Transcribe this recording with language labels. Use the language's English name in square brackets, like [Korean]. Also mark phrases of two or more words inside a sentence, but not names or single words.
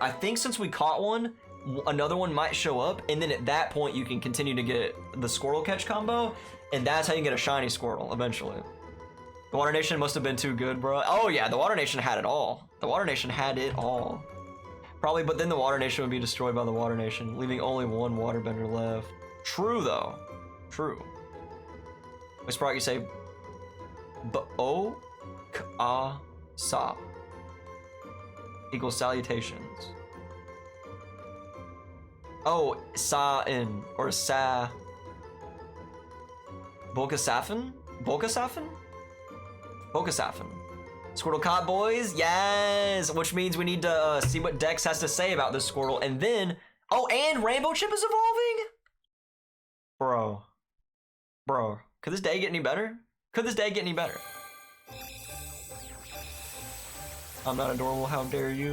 [English] I think since we caught one, another one might show up, and then at that point, you can continue to get the Squirtle catch combo, and that's how you get a shiny Squirtle, eventually. The Water Nation must have been too good, bro. Oh yeah, the Water Nation had it all. The Water Nation had it all. Probably, but then the Water Nation would be destroyed by the Water Nation, leaving only one Waterbender left. True, though. True. Miss Brock, you say... Ba-o-ka-sa equals salutations. Oh, sa-in, or sa... Bolkasafin? Bolkasafin? Bolkasafin. Squirtle caught, boys. Yes, which means we need to see what Dex has to say about this Squirtle, and then and Rainbow Chip is evolving. Bro, could this day get any better? Could this day get any better? I'm not adorable. How dare you?